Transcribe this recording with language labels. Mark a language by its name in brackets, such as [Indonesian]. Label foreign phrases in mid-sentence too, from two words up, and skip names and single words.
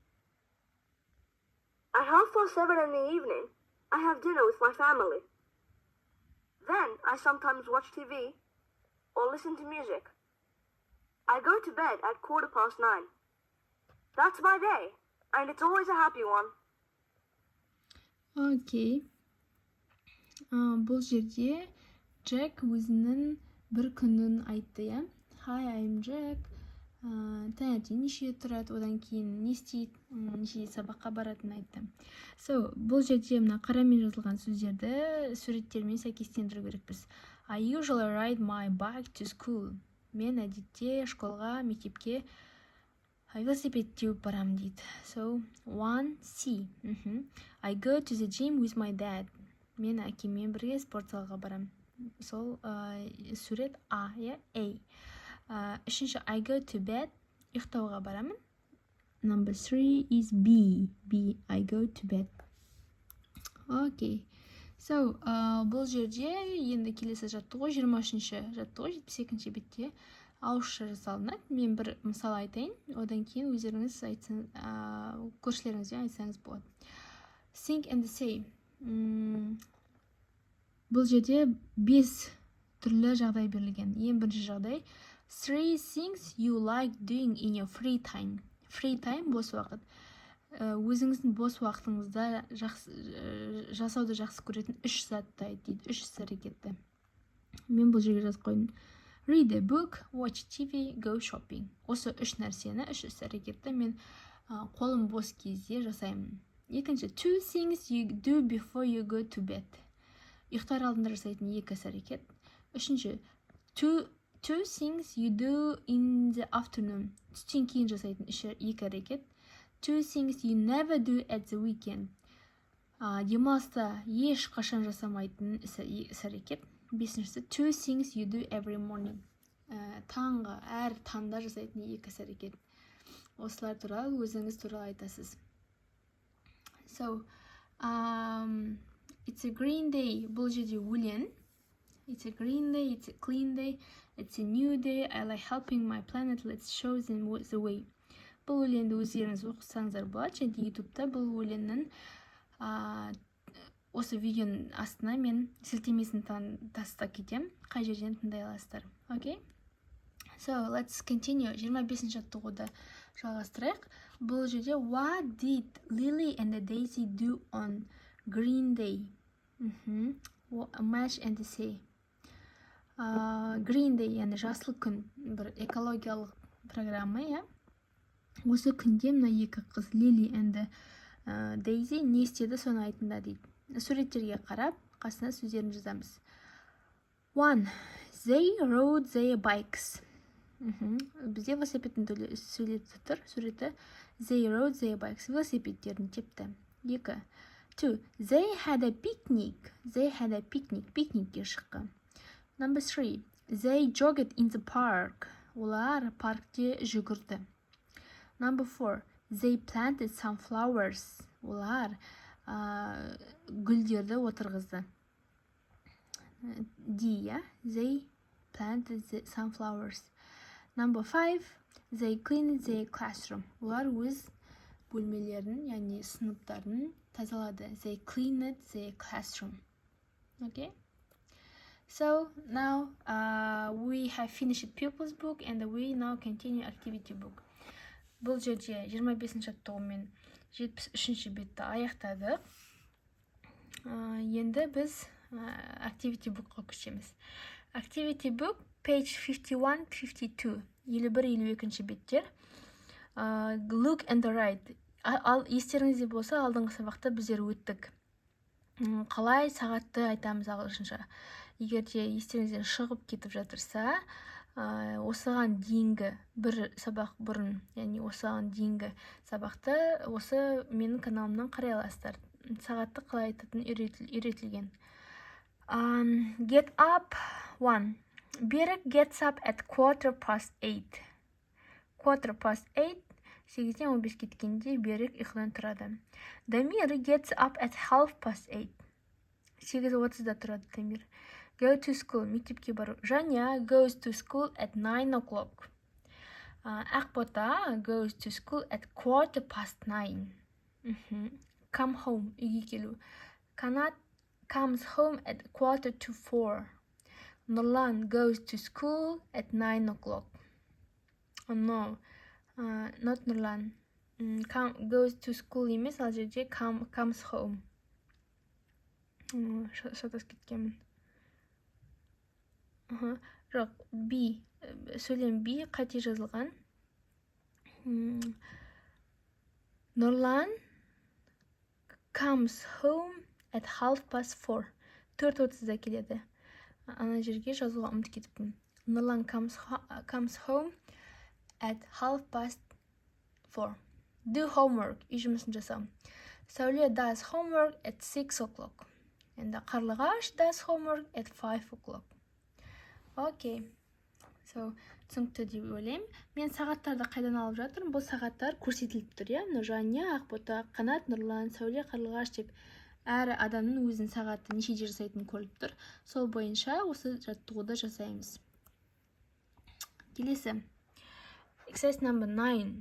[English] At 7:30 in the evening, I have dinner with my family. Then, I sometimes watch TV or listen to music. I go to bed at 9:15. That's my day, and it's always a happy one. Окей. [Kazakh] Бұл жерде Джек өзінің бір күнін айтты, я? [English] Hi, I'm Jack. [Kazakh] Таңертең неше тұрады, одан кейін не істейді, неше сабаққа баратынын айтты. So, бұл жерде мына қарамен жазылған сөздерді суреттермен сәйкестендіру керекпіз. [English] I usually ride my bike to school. [Kazakh] Мен әдетте школға, мектепке велосипед теуіп барамын дейді. [English] So, 1C. I go to the gym with my dad. [Kazakh] Мен әкеммен бірге спорт залға барамын. Сол сурет A, я? A. [English] Үшінші, I go to bed. [Kazakh] Ұйықтауға барамын. [English] Number 3 is B. B. I go to bed. Okay. So, [Kazakh] бұл жерде енді келесі жаттығу 23-ші жаттығу 72-ші бетте ауызша жасалынады. Мен бір мысал айтайын, одан кейін өздеріңіз көршілеріңізбен айтсаңыз болады. [English] Think and say. [Kazakh] Бұл жерде 5 түрлі жағдай берілген. Ең бірінші жағдай [English] 3 things you like doing in your free time. Free time [Kazakh] бос уақыт. Өзіңіздің бос уақытыңызда жасауды жақсы көретін 3 затты дейді, 3 іс-әрекетті. Мен бұл жерге жазып қойдым. [English] Read a book, watch TV, go shopping. [Kazakh] Осы 3 нәрсені, 3 іс-әрекетті мен қолым бос кезде жасаймын. [English] Екінші, 2 things you do before you go to bed. [Kazakh] Ұйықтар алдында жасайтын 2 іс-әрекет. [English] Үшінші, 2 things you do in the afternoon. [Kazakh] Түстен кейін жасайтын 2 әрекет. [English] 2 things you never do at the weekend. [Kazakh] Демалыста еш қашан жасамайтын іс-әрекет. [English] Бесіншісі, 2 things you do every morning. [Kazakh] Таңғы, әр таңда жасайтын 2 іс-әрекет. Осылар туралы өзіңіз туралы айтасыз. [English] So, it's a green day. [Kazakh] Бұл жерде өлең. [English] It's a green day, it's a clean day, it's a new day. I like helping my planet. Let's show them the way. [Kazakh] Бұл өлеңді өздеріңіз оқысаңыздар болады. Және YouTube-та бұл өлеңнің осы видеоның астына мен сілтемесін тастап кетем. Қай жерден тыңдай аласыздар. [English] Okay? So, let's continue. [Kazakh] 25-ші жаттығуды жалғастырайық. Бұл жерде [English] What did Lily and Daisy do on green day? Match and say. Green day, [Kazakh] яғни жасыл күн, бір экологиялық программа, я? Осы күнде мына 2 қыз Lily and Daisy не істеді, соны айтында дейді. Суреттерге қарап, қасына сөздерін жазамыз. 1. [English] They rode their bikes. [Kazakh] Бізде велосипедтің суреті тұр. [English] Суреті They rode their bikes. [Kazakh] Велосипедтерін тепті. 2. 2. [English] They had a picnic. They had a picnic. [Kazakh] Пикникке шыққан. [English] Number 3. They jogged in the park. [Kazakh] олар паркте жүгірді. [English] Number 4. They planted some flowers. [Kazakh] Олар гүлдерді отырғызды. [English] D, yeah? They planted some flowers. Number 5. They cleaned their classroom. [Kazakh] Олар өз бөлмелерін, яғни сыныптарын тазалады. [English] They cleaned their classroom. Okay? So now we have finished pupils book and we now continue activity book. [Kazakh] Бұл жерде 25-ші жаттығумен 73-ші бетті аяқтадық. Енді біз [English] activity bookқа [Kazakh] көшеміз. [English] Activity book page 51-52, 51-52 беттер. Look and write. [Kazakh] Естеріңізде болса, алдыңғы сабақта біздер өттік. Қалай сағатты айтамыз ағылшынша. Егер де естеріңізден шығып кетіп жатырса, осыған дейінгі бір сабақ бұрын, яғни осыған дейінгі сабақты осы менің каналымнан қарай аласыздар. Сағатты қалай айтатын үйретілген. [English] Get up 1. Берік gets up at 8:15. [Kazakh] 8:15, 8:15 кеткенде Берік ұйқыдан тұрады. [English] Дамир gets up at 8:30. [Kazakh] 8:30-да тұрады Дамир. [English] Go to school, [Kazakh] мектепке бару. [English] Жаня goes to school at 9 o'clock. Ақбота goes to school at 9:15. Come home, [Kazakh] үйге келу. [English] Канат comes home at 3:45. Нұрлан goes to school at 9 o'clock. Oh no, not Нұрлан. Goes to school [Kazakh] емес, ал жерде [English] comes home. [Kazakh] Шатас кеткенмін. Жоқ, B. Сөйлем B қате жазылған. Нұрлан [English] comes home at 4:30. [Kazakh] 4:30-да келеді. Ана жерге жазуға ұмытып кетіппін. [English] Нұрлан comes home at 4:30. Do homework. [Kazakh] Үй жұмысын жасау. [English] Сәуле does homework at 6 o'clock. Енді Қарлығаш does homework at 5 o'clock. Окей. So, [Kazakh] түсінікті деп ойлаймын. Мен сағаттарды қайдан алып жатырмын? Бұл сағаттар көрсетіліп тұр, иә? Жаня, Ақбота, Қанат, Нұрлан, Сәуле, Қарлығаш деп әрі адамның өзінің сағаты нешеде жасайтынын көріп тұр. Сол бойынша осы жаттығуды жасаймыз. [English] Келесі. Exercise number 9.